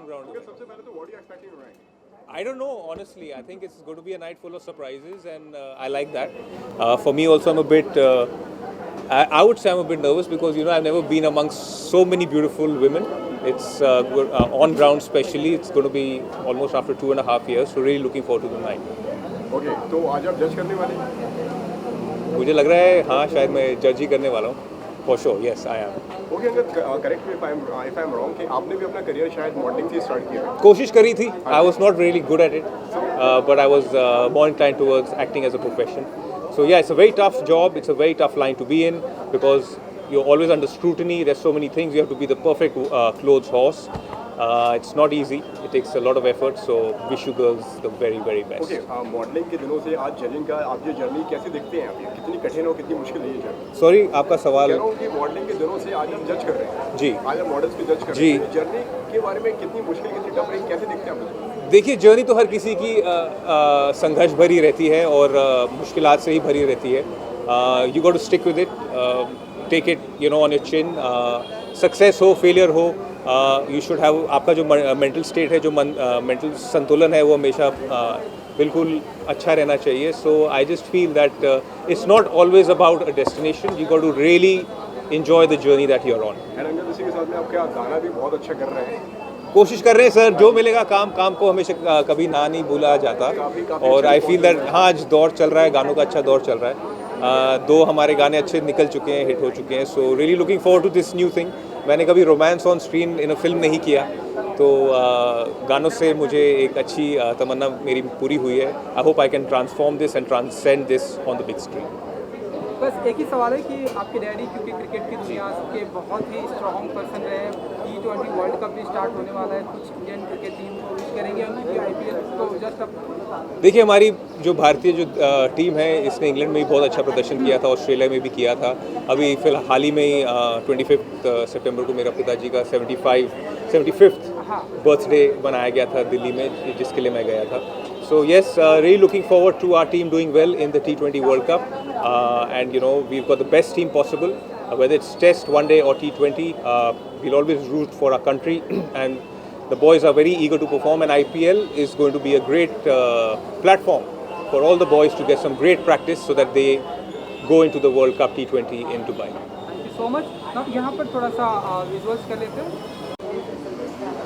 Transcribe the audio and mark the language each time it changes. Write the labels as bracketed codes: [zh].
[hi] Okay सबसे पहले तो [en] What you expecting tonight? I don't know, honestly. I think it's going to be a night full of surprises, and I like that. For me, also, I'm a bit. I would say I'm a bit nervous because I've never been amongst so many beautiful women. It's on ground, especially. It's going to be almost after 2.5 years. So really looking forward to the night. [hi] Okay तो आज आप जज करने वाले हैं? मुझे लग रहा है हाँ शायद मैं जज ही करने वाला हूँ. [en] For sure, yes, I am. [hi] Okay uncle [en] correct me if I am wrong [hi] कि आपने भी अपना करियर शायद मॉडलिंग से स्टार्ट किया है. कोशिश करी थी. [en] I was not really good at it, but I was more inclined towards acting as a profession. So yeah, it's a very tough job. It's a very tough line to be in because you're always under scrutiny. There's so many things. You have to be the perfect clothes horse. It's not easy. It takes a lot of effort. So wish you girls the very, very best. [hi] Okay modelling के दिनों से आज judging का आप ये journey कैसे देखते हैं? आप ये कितनी कठिन और कितनी मुश्किल है ये जर्नी? Sorry, आपका सवाल. कह रहा हूँ कि मॉडलिंग के दिनों से आज हम जज कर रहे हैं. जी. आज हम मॉडल्स की जज कर जी. रहे हैं. जर्नी के बारे में कितनी मुश्किल कितनी टफ रही कैसे देखते हैं आप? देखिए जर्नी तो हर किसी की संघर्ष भरी रहती है और मुश्किलात से ही भरी रहती है. [en] You got to stick with it, take it on your chin. [hi] Success हो फेलियर हो, [en] you should have [hi] आपका जो मेंटल स्टेट है, जो मेंटल संतुलन है वो हमेशा बिल्कुल अच्छा रहना चाहिए. [en] So I just feel that it's not always about a destination. You got to really enjoy the journey that you're on. [hi] And uncle इसी के साथ में आपका गाना भी बहुत अच्छा कर रहे हैं. कोशिश कर रहे हैं सर, जो मिलेगा काम को हमेशा कभी ना नहीं भूला जाता. और [en] I feel that [hi] हाँ आज दौर चल रहा है, गानों का अच्छा दौर चल रहा है. 2 हमारे गाने अच्छे निकल चुके हैं, हिट हो चुके हैं. [en] So really looking forward to this new thing. [hi] मैंने कभी [en] romance on screen in a film [hi] नहीं किया, तो गानों से मुझे एक अच्छी तमन्ना मेरी पूरी हुई है. [en] I hope I can transform this and transcend this on the big screen. [hi] बस एक ही सवाल है कि आपके डैडी क्योंकि क्रिकेट की दुनिया के बहुत ही स्ट्रॉन्ग पर्सन रहे हैं, T20 वर्ल्ड कप भी स्टार्ट होने वाला है, कुछ इंडियन क्रिकेट टीम को विश करेंगे उनकी भी IPL तो जस्ट अब. देखिए हमारी जो भारतीय जो टीम है इसने इंग्लैंड में भी बहुत अच्छा प्रदर्शन किया था, ऑस्ट्रेलिया में भी किया था. अभी फिलहाल हाल ही में ही 25 सितंबर को मेरा पिताजी का 75th बर्थडे बनाया गया था दिल्ली में, जिसके लिए मैं गया था. [en] So yes, really looking forward to our team doing well in the T20 World Cup, and we've got the best team possible, whether it's Test, One Day or T20. We'll always root for our country, and the boys are very eager to perform. And IPL is going to be a great platform for all the boys to get some great practice so that they go into the World Cup T20 in Dubai. Thank you so much. [hi] अब यहाँ पर थोड़ा सा visuals कर लेते हैं.